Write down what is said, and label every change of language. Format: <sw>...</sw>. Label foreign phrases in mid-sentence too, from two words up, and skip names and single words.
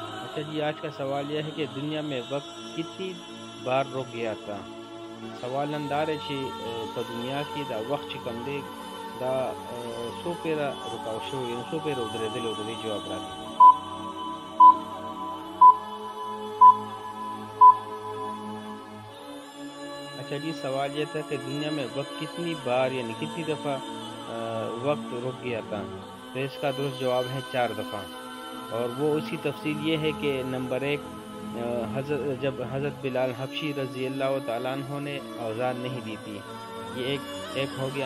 <ur>اچھا جی، آج کا سوال یہ ہے کہ دنیا میں وقت کتنی بار رک گیا تھا؟ سوال اندار ہے</ur> <ps>په دنیا کې دا وخت چې کوم دی دا څو پیره رکاو شوی، یعنې څو پیره ودرېدلی و، د دې جواب راکړئ.</ps> <ur>اچھا جی، سوال یہ تھا کہ دنیا میں وقت کتنی بار یعنی کتنی دفعہ وقت رک گیا تھا. تو اس کا درست جواب ہے 4 دفعہ. اور وہ اسی تفصیل یہ ہے کہ نمبر 1، جب حضرت بلال حبشی</ur> <ar>رضی اللہ تعالیٰ عنہ</ar> <ur>نے اذان نہیں دی تھی، یہ ایک ہو گیا.</ur>